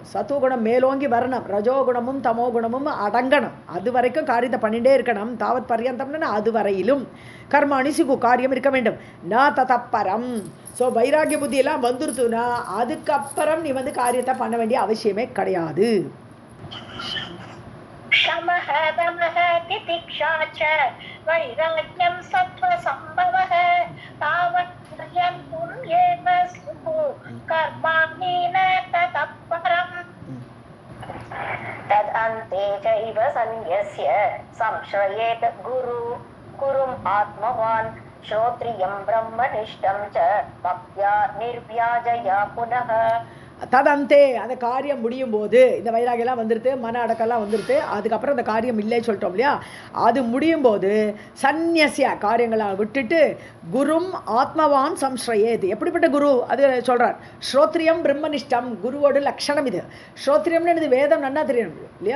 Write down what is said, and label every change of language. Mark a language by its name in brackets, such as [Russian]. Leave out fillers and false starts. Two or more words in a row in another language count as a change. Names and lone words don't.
[Tamil] சத்துவகுணம் மேலோங்கி வரணும், ரஜோகுணமும் தமோகுணமும் அடங்கணும், அது வரைக்கும் காரியத்தை பண்ணிகிட்டே இருக்கணும். [Sanskrit] तावत् पर्यन्तम्ना [Tamil] அது வரையிலும் [Sanskrit] कर्माणि सिकु, [Tamil] காரியம் இருக்க வேண்டும். [Sanskrit] न ततप्परम्. [Tamil] ஸோ வைராக்கிய புத்தியெல்லாம் வந்துருத்துனா அதுக்கப்புறம் நீ காரியத்தை பண்ண வேண்டிய அவசியமே கிடையாது. [Sanskrit] शमः दमः तितिक्षा च वैराग्यं सत्त्वसम्भवः तावत् पर्यन्तम् एव स्युः कर्माणि न ततः परम्. तदन्ते चैव सन्न्यस्य संश्रयेत गुरुम् आत्मवान् श्रोत्रियं ब्रह्मनिष्ठं च भक्त्या निर्व्याजया पुनः. [Tamil] ததந்தே, அந்த காரியம் முடியும் போது இந்த வைராகியெல்லாம் வந்துடுது, மன அடக்கெல்லாம் வந்துடுது, அதுக்கப்புறம் அந்த காரியம் இல்லைன்னு சொல்லிட்டோம் இல்லையா? அது முடியும் போது சந்நியசிய காரியங்களை விட்டுட்டு [Sanskrit] गुरुम् आत्मवान् संश्रयेतु. [Tamil] எப்படிப்பட்ட குரு அது சொல்கிறார்? [Sanskrit] श्रोत्रियं ब्रह्मनिष्ठं, [Tamil] குருவோட லட்சணம் இது. ஸ்ரோத்ரியம்னு இது வேதம் நன்னா தெரியணும் இல்லையா?